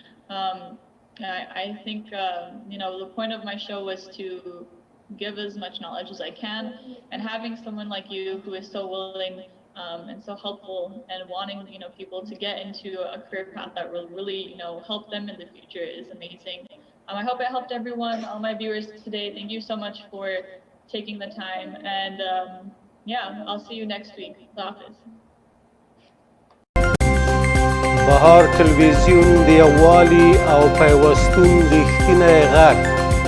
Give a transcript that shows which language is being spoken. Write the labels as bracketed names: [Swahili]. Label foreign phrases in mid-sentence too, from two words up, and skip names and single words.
[English] I think, you know, the point of my show was to give as much knowledge as I can, and having someone like you who is so willing and so helpful and wanting, you know, people to get into a career path that will really, you know, help them in the future is amazing. I hope I helped everyone, all my viewers today. Thank you so much for taking the time, and yeah, I'll see you next week. Hafiz. [Pashto] بهار تلویزیون د یووالي او پیوستون رښتینی غږ